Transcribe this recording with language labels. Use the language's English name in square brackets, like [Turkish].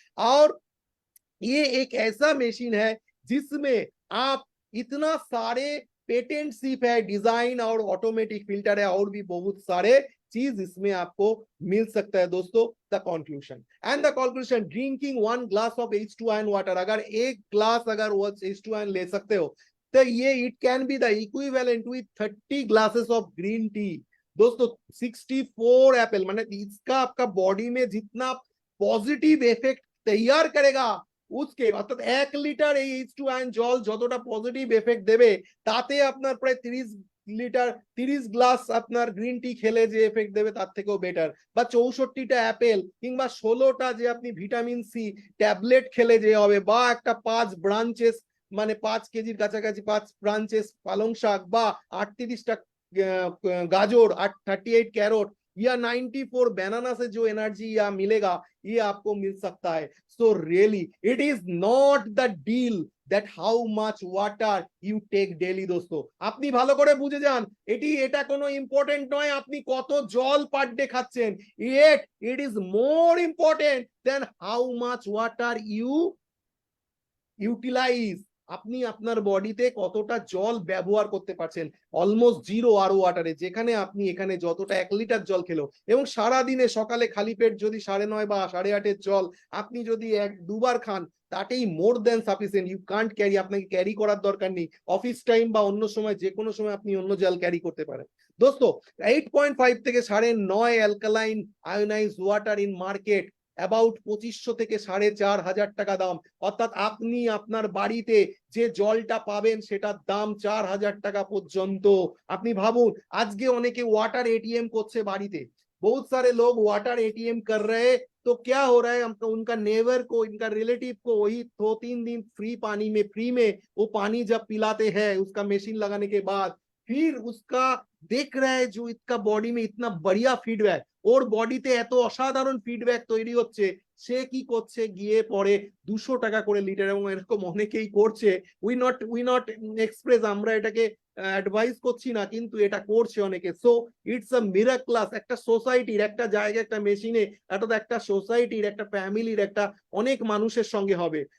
[Hindi] और ये एक ऐसा मशीन है जिसमें आप इतना सारे पेटेंटशिप है, डिजाइन और ऑटोमेटिक फिल्टर है, और भी बहुत सारे चीज इसमें आपको मिल सकता है दोस्तों। [English] the conclusion and the conclusion, drinking 1 glass of H2 ion water, [Hindi] अगर एक ग्लास अगर वो H2 आयन ले सकते हो, [English] तो ये it can be the equivalent with 30 glasses of green tea. [Hindi] दोस्तों 64 एपल, माने इसका आपका बॉडी में जितना पॉजिटिव इफेक्ट तैयार करेगा, उसके [Bangla] অর্থাৎ 1 লিটার এই H2 আয়ন জল যতটা পজিটিভ এফেক্ট দেবে, তাতে আপনার প্রায় 30 লিটার 30 গ্লাস আপনার গ্রিন টি খেলে যে এফেক্ট দেবে তার থেকেও বেটার। বা 64টা অ্যাপেল কিংবা 16টা যে আপনি ভিটামিন সি ট্যাবলেট খেলে যে হবে, বা একটা 5 ব্রাঞ্চেস মানে 5 কেজির কাছাকাছি 5 ব্রাঞ্চেस পালং শাক, বা 38টা [Hindi] गाजर, 38 कैरोट या 94 बनाना से जो एनर्जी या मिलेगा, ये आपको मिल सकता है। [English] So really it is not the deal that how much water you take daily। [Bangla] दोस्तों আপনি ভালো করে বুঝে যান, এটা কোনো ইম্পর্টেন্ট নয় আপনি কত জল পার ডে খাচ্ছেন, [English] yet it is more important than how much water you utilise, [Bangla] আপনি আপনার বডিতে কতটা জল ব্যবহার করতে পারছেন। অলমোস্ট জিরো আরও ওয়াটারে, যেখানে আপনি এখানে যতটা 1 লিটার জল খেলো, এবং সারা দিনে সকালে খালি পেট যদি 9:30 বা 8:30 জল আপনি যদি 1-2 বার খান, তাতেই মোর দেন সাফিসিয়েন্ট। ইউ কান্ট ক্যারি, আপনাকে ক্যারি করার দরকার নেই। অফিস টাইম বা অন্য সময় যে কোনো সময় আপনি অন্য জল ক্যারি করতে পারেন। দোস্ত 8.5 থেকে 9.5 alkaline ionise water in market about 2500 থেকে 4500 টাকা দাম। অর্থাৎ আপনি আপনার বাড়িতে যে জলটা পাবেন সেটার দাম 4000 টাকা পর্যন্ত। আপনি ভাবুন, আজকে অনেকে ওয়াটার এটিএম করছে বাড়িতে, [Hindi] बहुत सारे लोग वाटर एटीएम कर रहे हैं, तो क्या हो रहा है, हमको उनका नेबर को, इनका रिलेटिव को वही 2-3 दिन फ्री पानी में, फ्री में वो पानी जब पिलाते हैं उसका मशीन लगाने के बाद, फिर उसका देख रहा है जो इसका बॉडी में इतना बढ़िया फीडबैक, [Bangla] ওর বডিতে এত অসাধারণ ফিডব্যাক তৈরি হচ্ছে, সে কি করছে, গিয়ে পরে 200 টাকা করে লিটার, এবং এরকম অনেকেই করছে। উই নট এক্সপ্রেস, আমরা এটাকে অ্যাডভাইস করছি না, কিন্তু এটা করছে অনেকে। সো ইটস আ মিরাক্লাস, একটা সোসাইটির, একটা জায়গায়, একটা মেশিনে, এটা তো একটা সোসাইটির, একটা ফ্যামিলির, একটা অনেক মানুষের সঙ্গে হবে।